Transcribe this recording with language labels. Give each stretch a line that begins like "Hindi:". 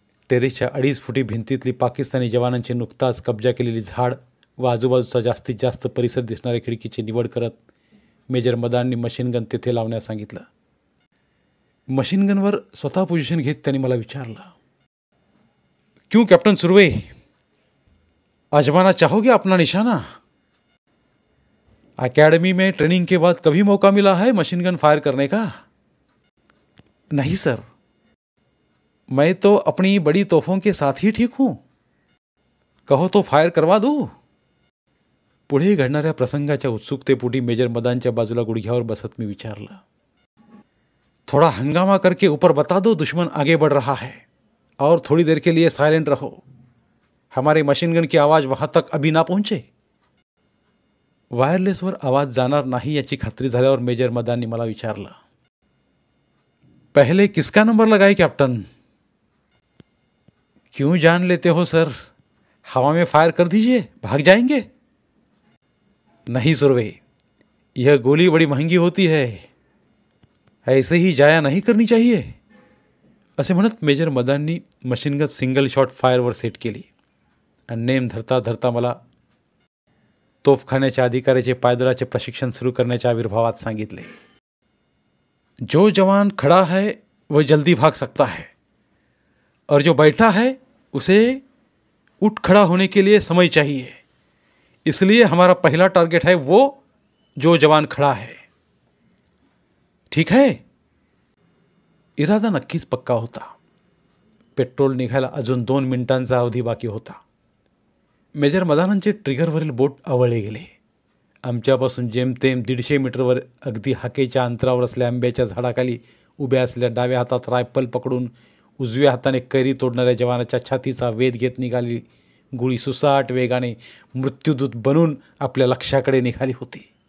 Marathi: टेरेसच्या 2.5 फुटी भिंतीतली पाकिस्तानी जवानांची नुकताच कब्जा केलेली झाड व आजूबाजूचा जास्तीत जास्त परिसर दिसणाऱ्या खिडकीची निवड करत मेजर मदाननी मशीनगन तेथे लावण्यास सांगितलं. मशीनगनवर स्वतः पोझिशन घेत त्यांनी मला विचारलं,
Hindi: क्यों कॅप्टन सुर्वे, आजमाना चाहोगे अपना निशाना? अकेडमी में ट्रेनिंग के बाद कभी मौका मिला है मशीन गन फायर करने का? नहीं सर, मैं तो अपनी बड़ी तोहफों के साथ ही ठीक हूं. कहो तो फायर करवा दूं?
Marathi: पुढे घडणाऱ्या प्रसंगाच्या उत्सुकतेपोटी मेजर मदानच्या बाजूला गुडघ्यावर बसत मी विचारलं,
Hindi: थोड़ा हंगामा करके ऊपर बता दो दुश्मन आगे बढ़ रहा है और थोड़ी देर के लिए साइलेंट रहो. हमारे मशीन गन की आवाज़ वहां तक अभी ना पहुंचे.
Marathi: वायरलेसवर आवाज जाणार नाही याची खात्री झाल्यावर मेजर मदाननी मला विचारलं,
Hindi: पहले किसका नंबर लगाए कॅप्टन? क्यों जान लेते हो सर, हवा में फायर कर दीजिए, भाग जाएंगे. नहीं सुरवे, यह गोली बड़ी महंगी होती है, ऐसे ही जाया नहीं करनी चाहिए.
Marathi: असे म्हणत major मदाननी machine gun single shot फायरवर set केली आणि नेम धरता धरता मला तोफखान्याच्या अधिकाऱ्याचे पायदळाचे प्रशिक्षण सुरू करण्याच्या आविर्भावात सांगितले.
Hindi: जो जवान खड़ा है वह जल्दी भाग सकता है और जो बैठा है उसे उठ खड़ा होने के लिए समय चाहिए. इसलिए हमारा पहला टारगेट है वो जो जवान खड़ा है. ठीक है?
Marathi: इरादा नक्कीच पक्का होता. पेट्रोल निघायला अजून 2 मिनिटांचा अवधी बाकी होता. मेजर मदानांचे ट्रिगरवरील बोट आवळले गेले. आमच्यापासून जेमतेम 150 मीटरवर अगदी हाकेच्या अंतरावर असलेल्या आंब्याच्या झाडाखाली उभ्या असलेल्या डाव्या हातात रायफल पकडून उजव्या हाताने कैरी तोडणाऱ्या जवानाच्या छातीचा वेध घेत निघाली गोळी सुसाट वेगाने मृत्यूदूत बनून आपल्या लक्ष्याकडे निघाली होती.